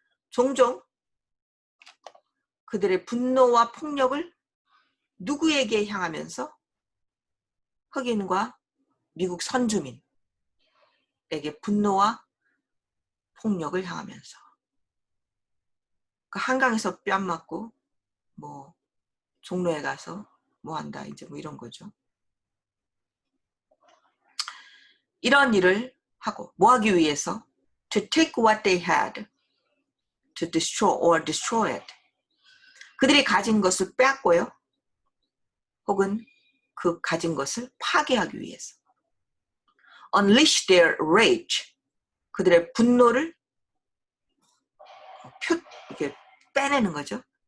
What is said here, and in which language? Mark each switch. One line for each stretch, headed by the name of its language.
Korean: 종종 그들의 분노와 폭력을 누구에게 향하면서 흑인과 미국 선주민에게 분노와 폭력을 향하면서 그 한강에서 뺨 맞고 뭐 종로에 가서 뭐 한다 이제 뭐 이런 거죠. 이런 일을 하고 뭐 하기 위해서
English: to take what they had to destroy it.
Korean: 그들이 가진 것을 빼앗고요. 혹은 그 가진 것을 파괴하기 위해서.
English: Unleash their rage.
Korean: 그들의 분노를 이렇게 빼내는 거죠.